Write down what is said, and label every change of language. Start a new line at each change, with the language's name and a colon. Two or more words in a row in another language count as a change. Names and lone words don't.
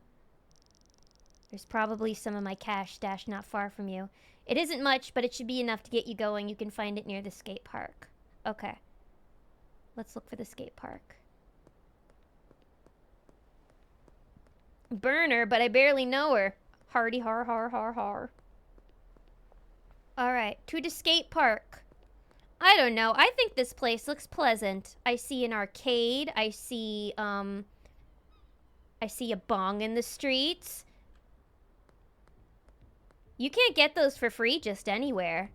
English: There's probably some of my cash stashed not far from you. It isn't much, but it should be enough to get you going. You can find it near the skate park. Okay. Let's look for the skate park. Burner, but I barely know her. Hardy har har har har. Alright, to the skate park. I don't know. I think this place looks pleasant. I see an arcade. I see a bong in the streets. You can't get those for free just anywhere.